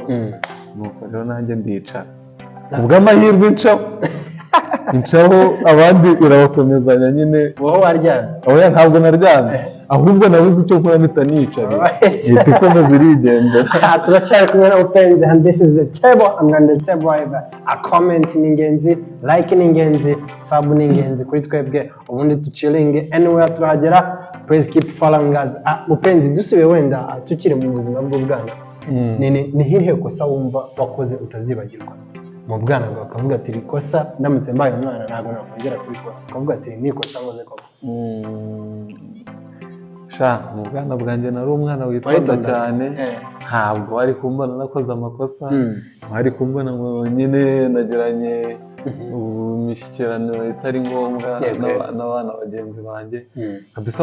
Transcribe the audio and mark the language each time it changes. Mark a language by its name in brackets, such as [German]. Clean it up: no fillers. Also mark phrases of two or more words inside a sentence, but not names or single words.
[Kinyarwanda] Nuko rero nanjye ndicara kubw'amahirwe incaho abandi irabakomezanya nyine. Wowe waryamye? Oya ntabwo naryamye ahubwo nabuze icyo nkora mpita nicara ihita ikomeza irigendera. Turacyari kumwe na mupenzi [English] and this is the table and on the table a comment [Kinyarwanda] ni ingenzi, like ni ingenzi, sub ni ingenzi kuri twebwe ubundi tuchilling anywhere turahagera. [English] Please keep following us. [Kinyarwanda] Mupenzi dusubiye wenda tukiri mu buzima bw'ubwana ni hirhe kosa wumva wakoze utazibagirwa mu bwana bwawe ukavuga ati rikosa ndamutse mbaye umwana ntabwo nakongera kubikora, ukavuga ati ni ikosa nkoze koko? Mu bwana bwanjye nari umwana witonda cyane, ntabwo wari kumbona nakoze amakosa, wari kumbona nyine nagiranye imishyikirano itari ngombwa n'abana bagenzi banjye kabisa.